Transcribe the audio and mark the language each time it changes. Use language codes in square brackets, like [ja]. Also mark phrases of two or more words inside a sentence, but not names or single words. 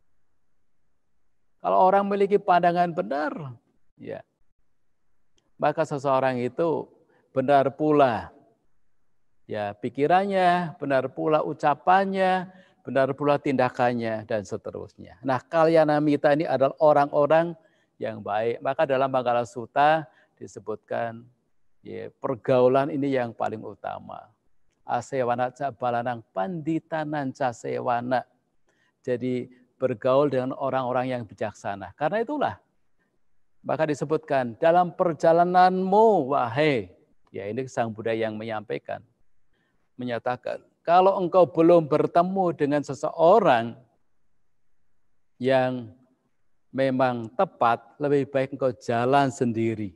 [id] Kalau orang memiliki pandangan benar, ya, maka seseorang itu benar pula ya pikirannya, benar pula ucapannya, benar pula tindakannya, dan seterusnya. Nah, kalyanamita ini adalah orang-orang yang baik. Maka dalam Manggala Sutta disebutkan pergaulan ini yang paling utama. [pi] Asewana ca balanang panditanan ca sewana. [id] Jadi bergaul dengan orang-orang yang bijaksana. Karena itulah maka disebutkan dalam perjalananmu wahai, ya ini Sang Buddha yang menyampaikan, menyatakan kalau engkau belum bertemu dengan seseorang yang memang tepat, lebih baik engkau jalan sendiri.